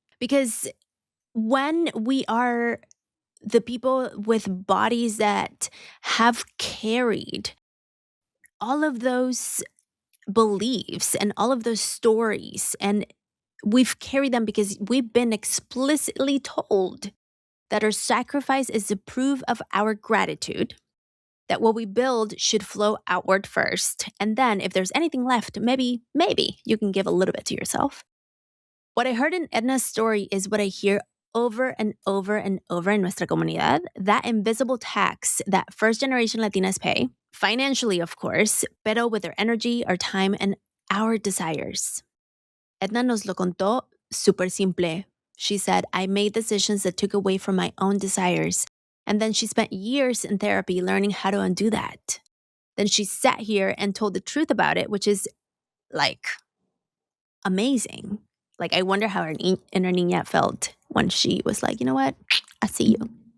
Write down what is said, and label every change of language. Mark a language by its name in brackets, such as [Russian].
[English] Because when we are the people with bodies that have carried all of those beliefs and all of those stories, and we've carried them because we've been explicitly told that our sacrifice is the proof of our gratitude, that what we build should flow outward first, and then if there's anything left, maybe you can give a little bit to yourself. What I heard in Edna's story is what I hear over and over and over in [Spanish] nuestra comunidad, [English] that invisible tax that first-generation Latinas pay, financially, of course, pero with their energy, our time, and our desires. [Spanish] Edna nos lo contó súper simple. [English] She said, I made decisions that took away from my own desires. And then she spent years in therapy learning how to undo that. Then she sat here and told the truth about it, which is like amazing. Like, I wonder how her inner niña felt when she was like, you know what? I see you.